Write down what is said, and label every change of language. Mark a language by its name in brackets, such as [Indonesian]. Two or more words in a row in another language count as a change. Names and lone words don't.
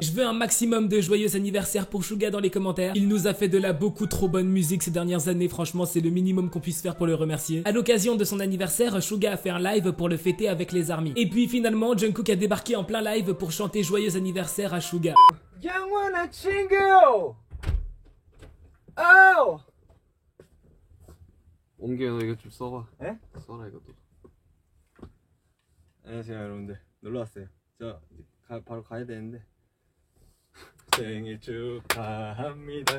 [French] Je veux un maximum de joyeux anniversaire pour Suga dans les commentaires. Il nous a fait de la beaucoup trop bonne musique ces dernières années, franchement c'est le minimum qu'on puisse faire pour le remercier. À l'occasion de son anniversaire, Suga a fait un live pour le fêter avec les ARMY. Et puis finalement, Jungkook a débarqué en plein live pour chanter joyeux anniversaire à Suga. [Korean] 영원한 친구! Oh! 옹기야 너 이거 좀 써봐. 에? 써라 이것도. 안녕하세요 여러분들, 놀러왔어요. 저 바로 가야 되는데. 생일 축하합니다.